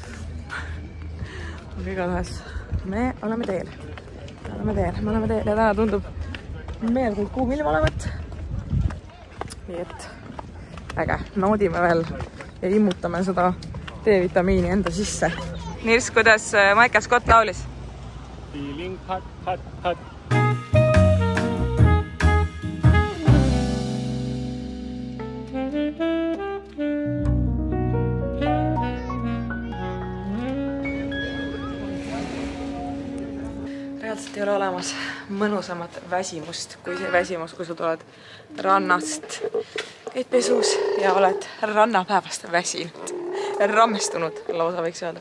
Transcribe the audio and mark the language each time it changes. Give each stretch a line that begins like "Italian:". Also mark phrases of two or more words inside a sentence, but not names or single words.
Estonian: Aga igatahes me oleme teel. Ja täna tundub meeldult kuum ilm olevat. Nii et äge, naudime veel ja immutame seda D-vitamiini enda sisse. Nirs, kuidas Michael Scott laulis?
English: Feeling hot, hot, hot.
Estonian: Reaalselt ei ole olemas mõnusamat väsimust kui see väsimus, kui sa tuled rannast, käid pesus ja oled rannapäevast väsinud, rammestunud, lausa võiks öelda.